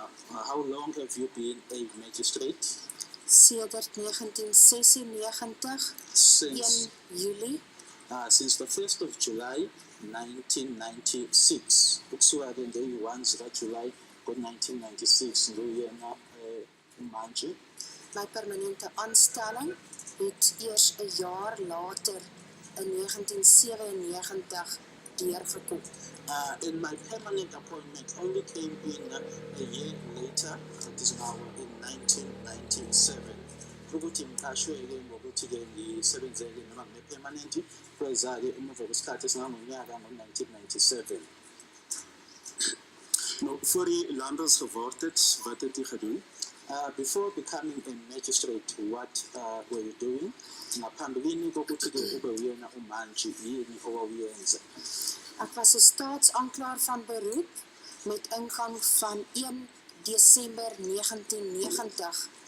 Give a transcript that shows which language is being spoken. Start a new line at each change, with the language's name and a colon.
English: How long have you been a magistrate?
Afrikaans: Sedert 1996, 1 Julie.
English: Since the 1st of July 1996.
Zulu: Ukusuka ke nge-1 July 1996 nguyena umantshi.
Afrikaans: My permanente aanstelling het eers 'n jaar later in 1997 deurgekom.
English: And my permanent appointment only came in a year later, that is now in 1997.
Zulu: Ukuthi ngiqashwe ke ngokuthi ke ngisebenzele noma ngibe-permanent kweza ke emuva kwesikhathi esingangonyaka ngo-1997.
Afrikaans: Nou, voor u Landros geword het, wat het u gedoen?
English: Before becoming a magistrate, what were you doing?
Zulu: Ngaphambilini kokuthi ke ube uyena umantshi, yini owawuyenza?
Afrikaans: Ek was 'n staatsaanklaer van beroep met ingang van 1 Desember 1990.